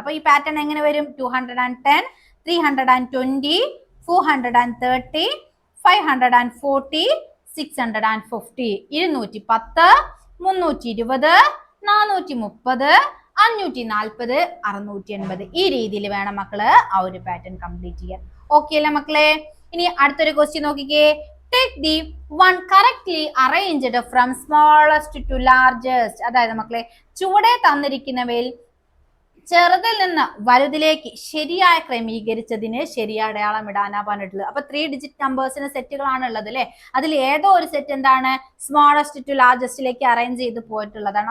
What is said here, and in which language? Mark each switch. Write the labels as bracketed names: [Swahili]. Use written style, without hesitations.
[Malayalam] അപ്പൊ ഈ പാറ്റേൺ എങ്ങനെ വരും? 210 320 430 540 650 210 320 430 540 680. ഈ രീതിയിൽ വേണം മക്കള് ആ ഒരു പാറ്റേൺ കംപ്ലീറ്റ് ചെയ്യാൻ. ഓക്കെ അല്ലേ മക്കളെ? ഇനി അടുത്തൊരു ക്വസ്റ്റ്യൻ നോക്കിക്കേ. [English] Take the one correctly arranged from smallest to largest. [Malayalam] അതായത് മക്കളെ, ചുവടെ തന്നിരിക്കുന്നവയിൽ ചെറുതിൽ നിന്ന് വലുതിലേക്ക് ശരിയായി ക്രമീകരിച്ചതിന് ശരിയായ അടയാളം ഇടാനാ പറഞ്ഞിട്ടുള്ളത്. അപ്പൊ 3 ഡിജിറ്റ് നമ്പേഴ്സിന് സെറ്റുകളാണ് ഉള്ളത് അല്ലെ. അതിൽ ഏതോ ഒരു സെറ്റ് എന്താണ്? സ്മോളസ്റ്റ് ടു ലാർജസ്റ്റിലേക്ക് അറേഞ്ച് ചെയ്ത് പോയിട്ടുള്ളതാണ്.